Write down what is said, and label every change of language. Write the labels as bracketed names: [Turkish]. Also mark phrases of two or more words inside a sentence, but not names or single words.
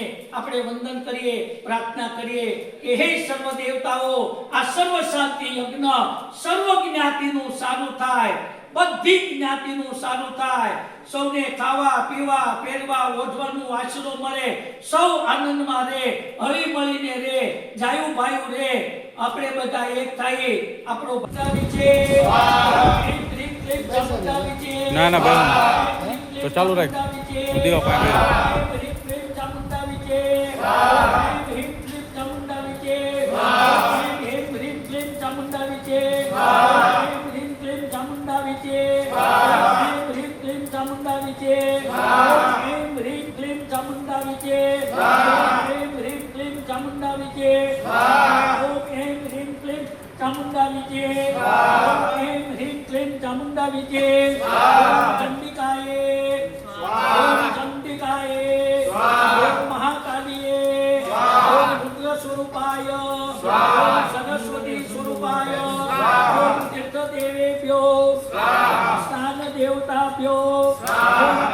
[Gujarati] આપણે વંદન કરીએ પ્રાર્થના કરીએ કે હે સર્વ દેવતાઓ આ સર્વ શાંતિ યજ્ઞ સર્વ જ્ઞાતિનું સારું થાય બધી જ્ઞાતિનું સારું થાય સૌને ખાવા પીવા પહેરવા ઓઢવાનું આશરો મળે સૌ આનંદમાં રહે હળી મળીને રહે જાયું ભાયું રહે આપણે બધા એક થઈ આપણો બચાવી છે ના ના બસ તો ચાલુ રાખ દીવા પાકે [Sanskrit] ચામુંડા વિજે ચામુંડા વિજે ચામુંડા વિજે चामुंडा विचे ह्रीं क्लीं चामुंडा विचे ह्रीं क्लीं चामुंडा विचे ह्रीं क्लीं चामुंडा विचे ओम ह्रीं क्लीं चामुंडा विचे ओम ह्रीं क्लीं चामुंडा विचे चंडिकाय ओम चंडिकाय ओम महाकाली ओम रुद्र स्वरूपाय ओम सरस्वती स्वरूपाय ओम तीर्थदेवेभ्यो स्नान देवताभ्यो